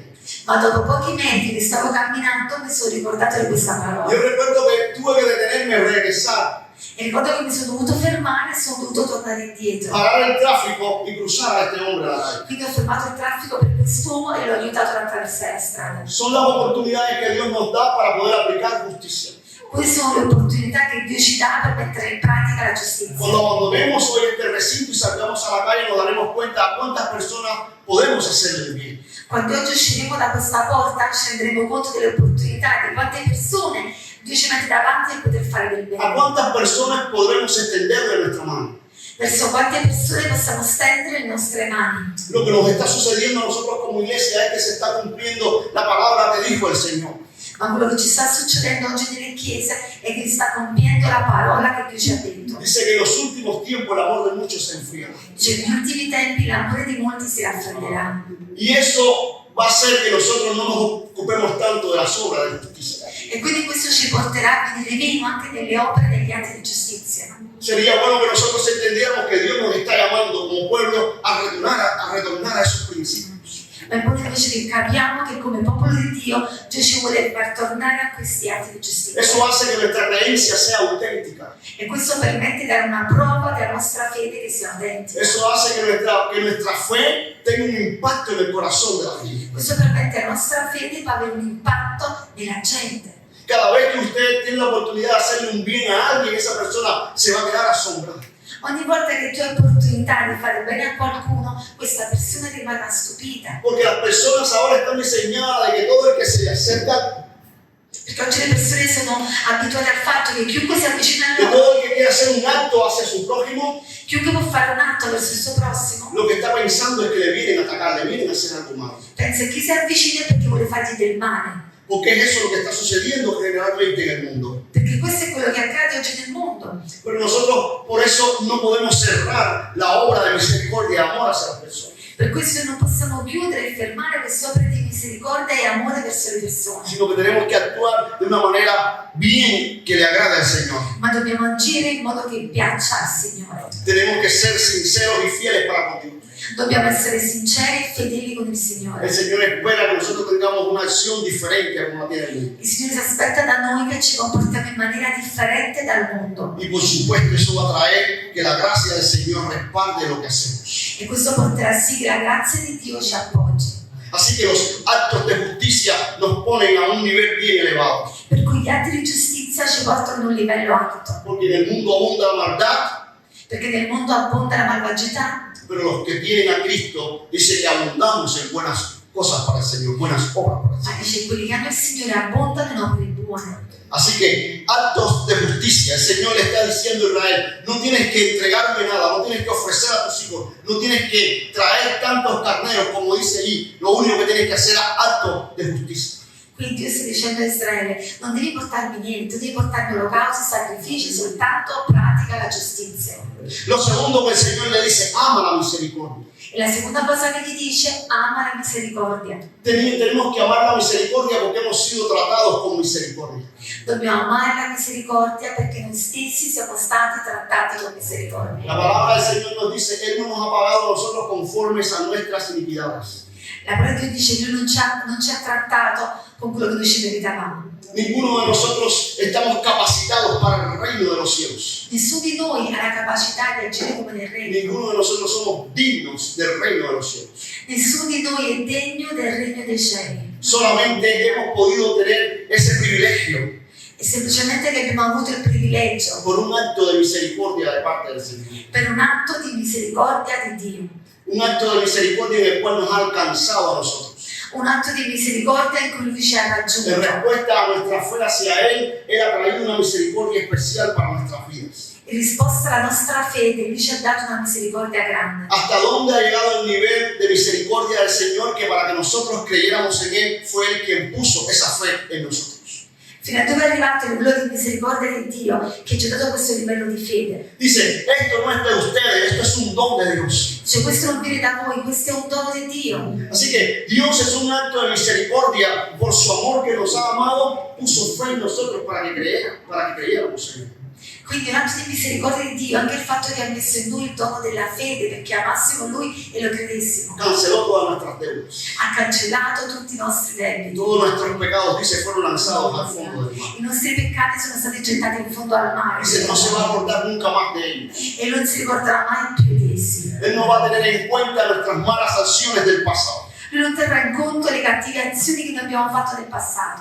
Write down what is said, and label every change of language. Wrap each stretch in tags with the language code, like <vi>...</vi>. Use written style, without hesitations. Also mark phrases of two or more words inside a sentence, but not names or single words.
<it>Ma dopo pochi metri che stavo camminando mi sono ricordato di questa parola.</it> <es>Yo recuerdo que tuve que detenerme a regresar,</es> <it>E ricordo che mi sono dovuto fermare e sono dovuto tornare indietro.</it> <es>parar el tráfico y cruzar a este hombre a la calle.</es> <it>Quindi ho fermato il traffico per quest'uomo e l'ho aiutato ad attraversare la strada.</it> <es>Son las oportunidades que Dios nos da para poder aplicar justicia.</es> <it>Queste sono le opportunità che Dio ci dà per mettere in pratica la giustizia.</it> <es>Cuando abandonemos hoy este recinto y salgamos a la calle, nos daremos cuenta a cuántas personas podemos hacerle bien.</es> <it>Quando oggi usciremo da questa porta ci renderemo conto delle opportunità, di quante persone Dio ci mette davanti per poter fare del</it> <es>A</es> <it>bene.</it> <es>cuántas personas podremos extenderle nuestra mano.</es> <it>Verso quante persone possiamo stendere le nostre mani.</it> <es>Lo que nos está sucediendo a nosotros como iglesia es que se está cumpliendo la palabra que dijo el Señor.</es> <it>Ma quello che ci sta succedendo oggi nelle chiese è che si sta compiendo la parola che Dio ci ha detto.</it> <es>Dice que en los últimos tiempos el amor de muchos se enfriará.</es> <it>Dice che negli ultimi tempi l'amore di molti si raffredderà.</it> <es>Y eso va a hacer que nosotros no nos ocupemos tanto de las obras de justicia.</es> <it>E quindi questo ci porterà a venire meno anche delle opere degli atti di giustizia.</it> <es>Sería bueno que nosotros entendiéramos que Dios nos está llamando como pueblo a retornar a esos principios.</es> <it>Ma è buono invece che capiamo che come popolo di Dio ci vuole far tornare a questi atti di giustizia.</it> <es>Eso hace que nuestra creencia sea auténtica.</es> <it>E questo permette di dare una prova della nostra fede che sia autentica.</it> <es>Eso hace que nuestra fe tenga un impacto en el corazón de la gente.</es> <it>Questo permette alla nostra fede di avere un impatto nella gente.</it> <es>Cada vez que usted tiene la oportunidad de hacerle un bien a alguien, esa persona se va a quedar asombrada.</es> <it>Ogni volta che tu hai l'opportunità di fare bene a qualcuno, questa persona rimarrà stupita.</it> <es>Porque las personas ahora están diseñadas de que todo el que se le acerca,</es> <it>Perché oggi le persone sono abituate al fatto che chiunque si avvicina a</it> <es>que</es> <it>loro,</it> <es>todo el que quiere hacer un acto hacia su prójimo,</es> <it>chiunque può fare un atto verso il suo prossimo,</it> <es>lo que está pensando es que le vienen a atacar, le vienen a hacer algo malo.</es> <it>pensa che chi si avvicina è perché vuole fargli del male.</it> <es>Porque es eso lo que está sucediendo generalmente en el mundo.</es> <it>Perché questo è quello che accade oggi nel mondo.</it> <es>Pero nosotros por eso no podemos cerrar la obra de misericordia y amor hacia las personas,</es> <it>Per questo non possiamo chiudere e fermare queste opere di misericordia e amore verso le persone,</it> <es>sino que tenemos que actuar de una manera bien que le agrade al Señor.</es> <it>ma dobbiamo agire in modo che piaccia al Signore.</it> <es>Tenemos que ser sinceros y fieles para con Dios.</es> <it>Dobbiamo essere sinceri e fedeli con il Signore.</it> <es>El Señor espera que nosotros tengamos una acción diferente a como la tiene el mundo.</es> <it>Il Signore si aspetta da noi che ci comportiamo in maniera differente dal mondo.</it> <es>Y por supuesto eso va a traer que la gracia del Señor respalde lo que hacemos.</es> <it>E questo porterà sì che la grazia di Dio ci appoggi.</it> <es>Así que los actos de justicia nos ponen a un nivel bien elevado.</es> <it>Per cui gli atti di giustizia ci portano ad un livello alto.</it> <es>Porque en el mundo abunda la maldad,</es> <it>Perché nel mondo abbonda la malvagità,</it> <es>pero los que tienen a Cristo dice que abundamos en buenas cosas para el Señor, buenas obras para el Señor.</es> <it>ma dice quelli che hanno il Signore abbondano in opere buone.</it> <es>Así que actos de justicia, el Señor le está diciendo a Israel, no tienes que entregarme nada, no tienes que ofrecer a tus hijos, no tienes que traer tantos carneros como dice allí, lo único que tienes que hacer es actos de justicia.</es> <it>Quindi Dio sta dicendo a Israele: non devi portarmi niente, non devi portarmi olocausti, sacrifici, soltanto pratica la giustizia.</it> <es>Lo segundo que el Señor le dice, ama la misericordia.</es> <it>E la seconda cosa che gli dice: ama la misericordia.</it> <es>Tenemos que amar la misericordia porque hemos sido tratados con misericordia.</es> <it>Dobbiamo amare la misericordia perché noi stessi siamo stati trattati con misericordia.</it> <es>La palabra del Señor nos dice, Él no nos ha pagado a nosotros conformes a nuestras iniquidades.</es> <it>La parola di Dio dice: Lui non ci ha trattato con quello che noi ci meritavamo.</it> <es>Ninguno de nosotros estamos capacitados para el reino de los cielos.</es> <it>Nessuno di noi ha la capacità di agire come nel regno.</it> <es>Ninguno de nosotros somos dignos del reino de los cielos.</es> <it>Nessuno di noi è degno del regno dei cieli.</it> <es>Solamente hemos podido tener ese privilegio</es> <it>È semplicemente che abbiamo avuto il privilegio,</it> <es>por un acto de misericordia de parte del Señor.</es> <it>per un atto di misericordia di Dio.</it> <es>Un acto de misericordia en el cual nos ha alcanzado a nosotros.</es> <it>Un atto di misericordia in cui Lui ci ha</it> <es>En</es> <it>raggiunto.</it> <es>respuesta a nuestra fe hacia Él, Él ha traído una misericordia especial para nuestras vidas.</es> <it>In risposta alla nostra fede, Lui ci ha dato una misericordia grande.</it> <es>Hasta dónde ha llegado el nivel de misericordia del Señor que para que nosotros creyéramos en Él fue Él quien puso esa fe en nosotros.</es> <it>Fino a dove è arrivato il livello di misericordia di Dio che ci ha dato questo livello di fede.</it> <es>Dice, esto no es de ustedes, esto es un don de Dios.</es> <it>Cioè questo non viene da voi, questo è un dono di Dio.</it> <es>Así que Dios es un acto de misericordia por su amor que nos ha amado, puso fe en nosotros para que creyéramos en Él.</es> <it>Quindi un atto di misericordia di Dio, anche il fatto che ha messo in noi il dono della fede perché amassimo Lui e lo credessimo.</it> <es>Canceló todas nuestras deudas.</es> <it>Ha cancellato tutti i nostri debiti.</it> <es>Todos nuestros pecados, dice, fueron lanzados al fondo del mar.</es> <it>I nostri peccati sono stati gettati in fondo al mare.</it> <es>Dice, no se va a acordar nunca más de ellos.</es> <it>E non si ricorderà mai più di essi.</it> <es>Él no va a tener en cuenta nuestras malas acciones del pasado.</es> <it>Lui non terrà in conto le cattive azioni che noi abbiamo fatto nel passato.</it>